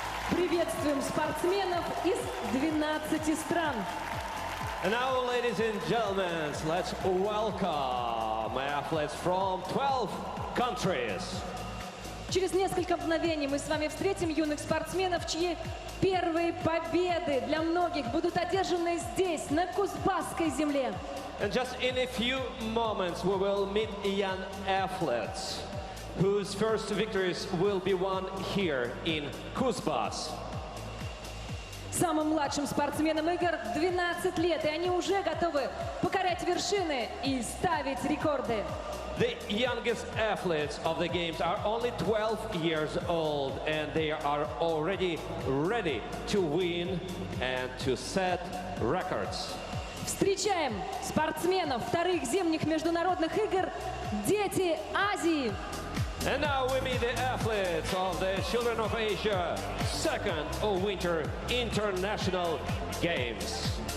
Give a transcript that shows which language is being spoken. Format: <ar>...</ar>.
<ru>присутствием спортсменов из 12 стран.</ru> <en>And now, ladies and gentlemen, let's welcome athletes from 12 countries.</en> <ru>Через несколько мгновений мы с вами встретим юных спортсменов, чьи первые победы для многих будут одержаны здесь, на Кузбасской земле.</ru> <en>And just in a few moments, we will meet young athletes whose first victories will be won here in Kuzbas.</en> <ru>Самым младшим спортсменам игр 12 лет, и они уже готовы покорять вершины и ставить рекорды.</ru> <en>The youngest athletes of the games are only 12 years old, and they are already ready to win and to set records.</en> <ru>Встречаем спортсменов вторых зимних международных игр «Дети Азии».</ru> <en>And now we meet the athletes of the Children of Asia second Winter International Games.</en>